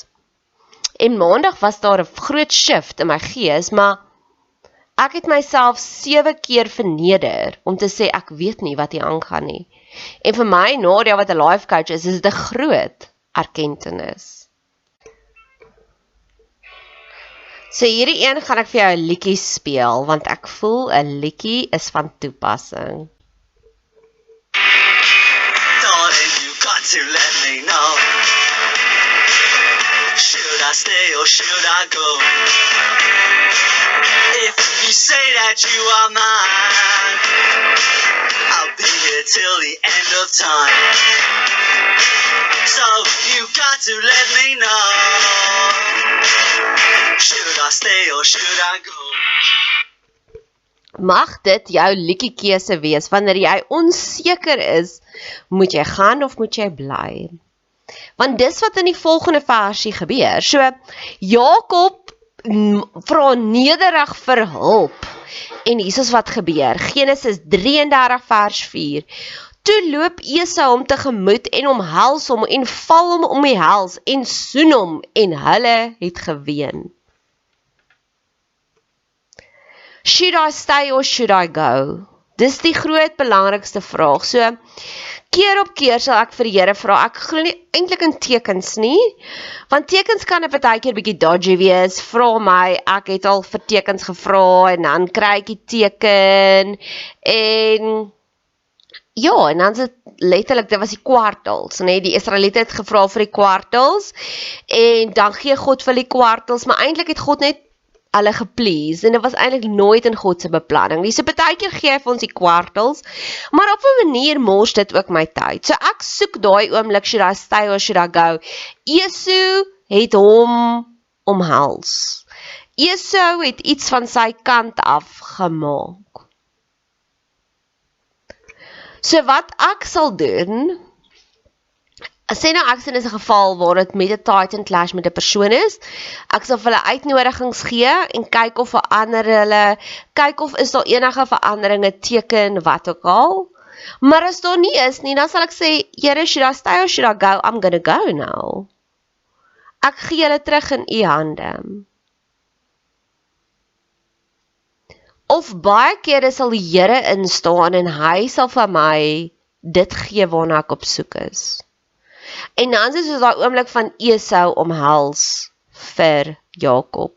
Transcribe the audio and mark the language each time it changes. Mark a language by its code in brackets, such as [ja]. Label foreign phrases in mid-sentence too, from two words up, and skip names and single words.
[af] En Maandag was daar 'n groot shift in my gees, maar ek het myself 7 keer verneder om te sê ek weet nie wat hier aangaan nie. En vir my, Nadia wat 'n [en] life coach [af] is dit 'n groot erkenning. So hierdie een gaan ek vir jou 'n liedjie speel, want ek voel 'n liedjie is van toepassing. [en] Darling, you got to let me know. Should I stay or should I go? If you say that you are mine, I'll be here till the end of time. So you got to let me know. Should I stay or should I go? [af] Mag dit jou liedjie keuse wees, wanneer jy onseker is, moet jy gaan of moet jy bly? Want dis wat in die volgende versie gebeur. So, Jakob vra nederig vir hulp. En hier is wat gebeur. Genesis 33 vers 4. Toe loop Esau hom tegemoet en omhels hom en val hom om die hals en soen hom en hulle het geween. [en] Should I stay or should I go? [af] Dis die groot belangrikste vraag. So, keer op keer sal ek vir die Here vra, ek glo nie eintlik in tekens nie, want tekens kan 'n partykeer bietjie dodgy wees, vra my, ek het al vir tekens gevra, en dan kry ek die teken, en ja, en dan is dit letterlik, dit was die kwartels, nee, die Israeliete het gevra vir die kwartels, en dan gee God vir die kwartels, maar eintlik het God net hulle geplease, en dit was eintlik nooit in God se beplanning nie. So partykeer gee hy vir ons die kwartels, maar op 'n manier mors dit ook my tyd. So ek soek daai oomblik, [en] should I stay or should I go? [af] Esau het hom omhels. Esau het iets van sy kant af gemaak. So wat ek sal doen, sê nou ek sien is 'n geval waar dit met 'n [en] Titan clash [af] met 'n persoon is, ek sal vir hulle uitnodigings gee en kyk of verander hulle, kyk of is daar enige veranderinge teken, wat ook al, maar as daar nie is nie, dan sal ek sê, Here, [en] should I stay or should I go? I'm gonna go now. [af] Ek gee hulle terug in u hande. Of baie kere sal die Here instaan en hy sal vir my dit gee waarna ek op soek is. En dan is dit daai oomblik van Esau omhels vir Jakob.